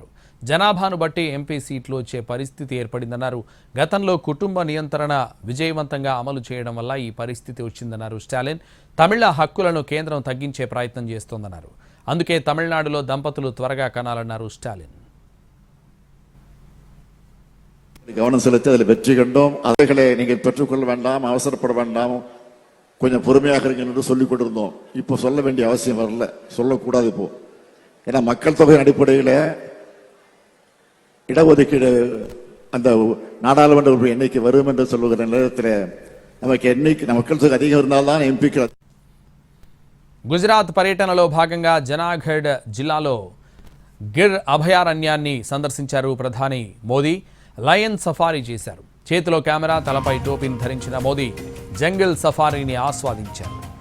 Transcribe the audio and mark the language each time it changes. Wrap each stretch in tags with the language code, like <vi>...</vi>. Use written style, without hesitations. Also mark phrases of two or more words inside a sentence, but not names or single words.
<te>జనాభాను బట్టి ఎంపీ సీట్లు వచ్చే పరిస్థితి ఏర్పడిందన్నారు. గతంలో కుటుంబ నియంత్రణ విజయవంతంగా అమలు చేయడం వల్ల ఈ పరిస్థితి వచ్చిందన్నారు స్టాలిన్. తమిళ హక్కులను కేంద్రం తగ్గించే ప్రయత్నం చేస్తోందన్నారు. అందుకే తమిళనాడులో దంపతులు త్వరగా కనాలన్నారు స్టాలిన్.</te> <ta>கவனம் செலுத்தி அதில் வெற்றி கண்டோம். அவைகளை நீங்கள் பெற்றுக்கொள்ள வேண்டாம், அவசரப்பட வேண்டாம், கொஞ்சம் பொறுமையாக இருங்க என்று சொல்லிக் கொண்டிருந்தோம். இப்போ சொல்ல வேண்டிய அவசியம் வரல, சொல்லக்கூடாது இப்போ. ஏன்னா மக்கள் தொகையின் அடிப்படையில் இடஒதுக்கீடு அந்த நாடாளுமன்ற உறுப்பினர் எண்ணிக்கை வரும் என்று சொல்லுகிற நேரத்தில் நமக்கு எண்ணிக்கை மக்கள் தொகை அதிகம் இருந்தால்தான் ఎంపీకి.</ta> <te>గుజరాత్ పర్యటనలో భాగంగా జనాగఢ్ జిల్లాలో గిర్ అభయారణ్యాన్ని సందర్శించారు ప్రధాని మోదీ.</te> <en>lion safari</en> <te>చేశారు. చేతిలో కెమెరా, తలపై టోపీని ధరించిన మోదీ</te> <en>jungle safarini</en> <te>ఆస్వాదించారు.</te>